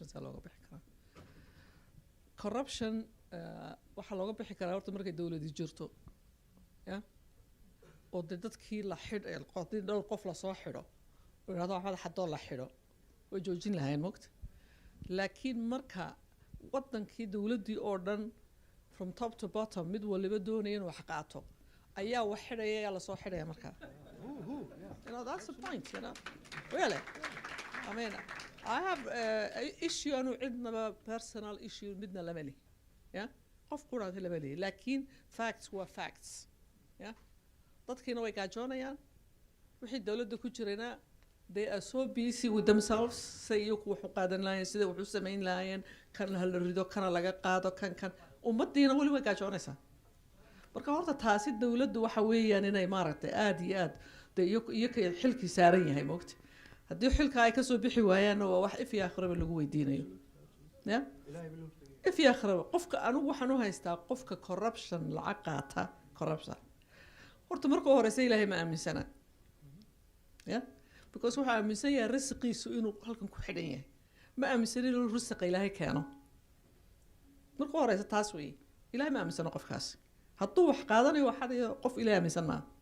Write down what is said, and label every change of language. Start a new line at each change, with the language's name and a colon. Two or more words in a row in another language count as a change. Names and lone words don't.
Somali: see looga bixi karaa corruption waxaa looga bixi karaa horta markay dawladi jirto ya oo dee dadkii la haddii dhowr qof lasoo xidho oo yidhahdo waxbad xadoo la xidho way joojin lahayn mogta laakiin marka wadankii dawladdii oo dhan
English: from top to bottom
Somali: mid waliba doonaya inuu wax qaato ayaa wax xidhaya ayaa lasoo xidhaya markaa
English: you know that's the point you know really I mean I have issue
Somali: anu cidnaba
English: personal issue
Somali: midna lama leh ya qof quraad lama leh laakiin facts waa facts ya dadkiina way gaajoonayaan wixii dawladda ku jirayna
English: they are so busy with themselves
Somali: say iyagu wax u qaadan lahaayeen sida wax u samayn lahaayeen kan la rido kana laga qaado kan ummadiina wali way gaajoonaysaa marka horta taasi dawladdu waxa weeyaan inay maaragtay aad iyo aad iyo xilkii saaran yahay moogta haddii xilka ay kasoo bixi waayaanna waa wax if iyo aakhiraba lagu weydiinayo ya if iyo aakhiraba qofka anigu waxaan u haystaa qofka corruption lacag qaata corruption horta marka horeysa ilaahay ma aaminsana ya because waxaa aaminsan yahay risqiisu inuu halkan ku xidhan yahay ma aaminsan inuu risqa ilaahay keeno marka horeysa taas weeye ilaahay ma aaminsana qofkaasi hadduu wax qaadanayo waxaad qof ilaahay aaminsan maaha